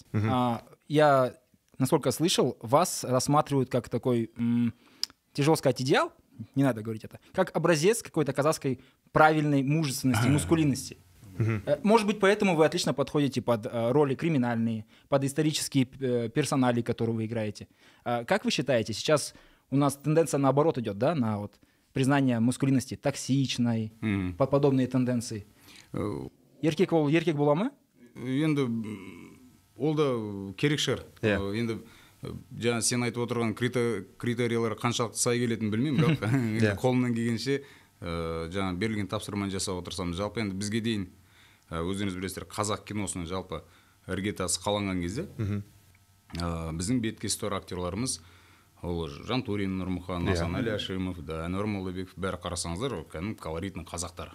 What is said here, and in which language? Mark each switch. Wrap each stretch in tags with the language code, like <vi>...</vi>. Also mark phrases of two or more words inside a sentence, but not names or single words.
<ru>Я, насколько слышал, вас рассматривают как такой, тяжело сказать, идеал, не надо говорить это, как образец какой-то казахской правильной мужественности, мускулинности. Может быть, поэтому вы отлично подходите под роли криминальные, под исторические персонали, которые вы играете. Как вы считаете, сейчас у нас тенденция наоборот идет, да, на вот признание мускулинности токсичной, под подобные тенденции?</ru> <kk>Еркек бола ма? Енді ол да керек шығар. Енді жаңа сен айтып отырған критериялар қаншалықты сай келетінін білмеймін, бірақ қолымнан келгенше жаңа берілген тапсырманы жасап отырсам, жалпы енді бізге дейін өздеріңіз білесіздер, қазақ киносының жалпы іргетасы қаланған кезде біздің беткесі тор актерларымыз ол Жантурин, Нұрмұхан, Асанәлі Әшімов, Әнуар Молдабеков, бәрі қарасаңыздар, кәдімгі колоритный қазақтар.</kk>